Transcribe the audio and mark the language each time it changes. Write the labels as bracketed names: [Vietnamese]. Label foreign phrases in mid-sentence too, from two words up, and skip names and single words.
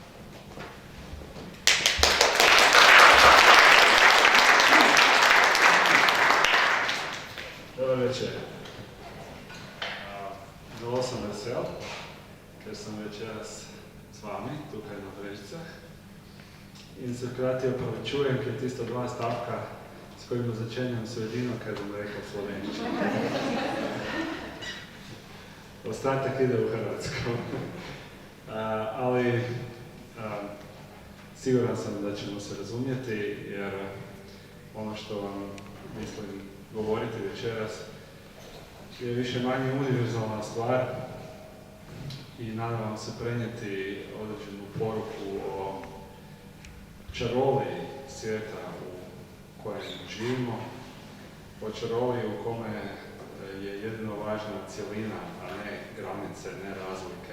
[Croatian] Dobar večer. [Slovenian] Zelo sem vesel, ker sem večeras s vami, tukaj na Brežicah. In se hkrati opravičujem, ker tisto dva stavka, s kojima začenjam sredino, ker bom rekel slovenčino. [Croatian] Ostatak ide v Hrvatsko. Ali siguran sam da ćemo se razumjeti, jer ono što vam mislim govoriti večeras je više manje univerzalna stvar i nadam se prenijeti određenu poruku o čaroli svijeta u kojem živimo, o čaroli u kome je jedino važna cjelina, a ne granice, ne razlike.